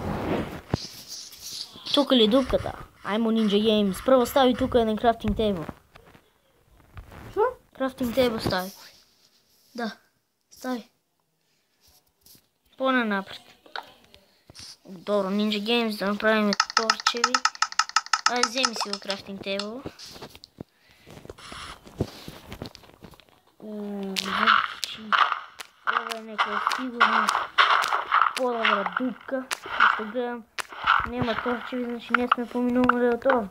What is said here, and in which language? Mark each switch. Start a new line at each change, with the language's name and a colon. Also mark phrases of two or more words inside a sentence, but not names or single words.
Macedonian: Тука ли дупката? Ајмо Ninja Games. Прво стави тука еден
English: crafting table.
Macedonian: Шо?
English: Crafting table
Macedonian: стави. Да, стави. По-нанапред. Добро, Ninja Games, да направим торчеви.
Bulgarian: Айде, вземи си го крафтинг тейбъл. Значи, това е някаква сигурно по-добра дупка. Ще гледам, няма торчеви, значи не сме поминували от овде.